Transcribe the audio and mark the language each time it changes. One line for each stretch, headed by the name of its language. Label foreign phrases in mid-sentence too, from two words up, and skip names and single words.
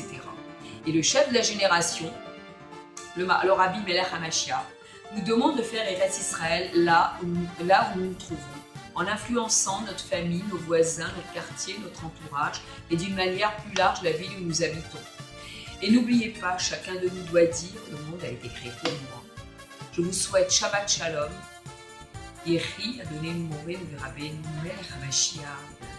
French: Et le chef de la génération, le Rabbi Melech HaMashiach, nous demande de faire Eretz Israël là où nous nous trouvons, en influençant notre famille, nos voisins, notre quartier, notre entourage, et d'une manière plus large la ville où nous habitons. Et n'oubliez pas, chacun de nous doit dire, le monde a été créé pour moi. Je vous souhaite
Hebrew: שבת שלום,
French: et
Hebrew: יחי אדוננו מורנו,
French: Rabbi Melech HaMashiach.